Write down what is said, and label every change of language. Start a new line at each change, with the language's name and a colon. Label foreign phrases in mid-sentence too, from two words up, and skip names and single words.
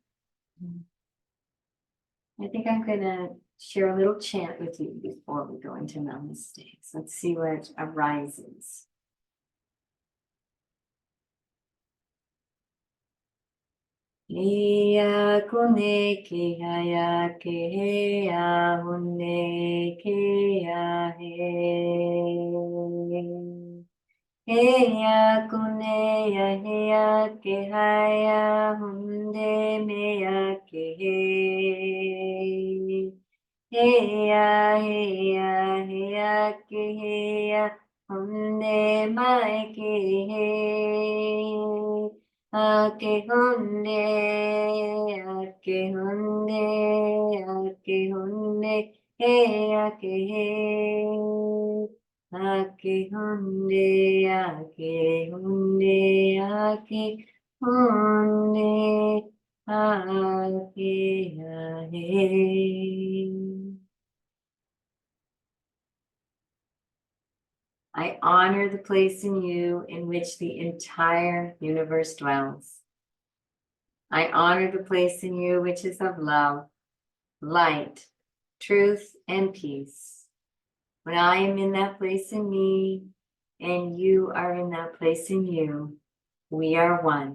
English: I think I'm going to share a little chant with you before we go into namaste. So let's see what arises. Iya kune ke haya ke heya hunne ke ya he. Heya kune ya heya ke haya hunde me ya ke he. Heya heya heya ke heya hunde mai ke he. Ake hunde, ake hunde, ake hunde, hey, ake hey. Ake hunde, ake hunde, ake hunde, ake hey. I honor the place in you in which the entire universe dwells. I honor the place in you which is of love, light, truth, and peace. When I am in that place in me, and you are in that place in you, we are one.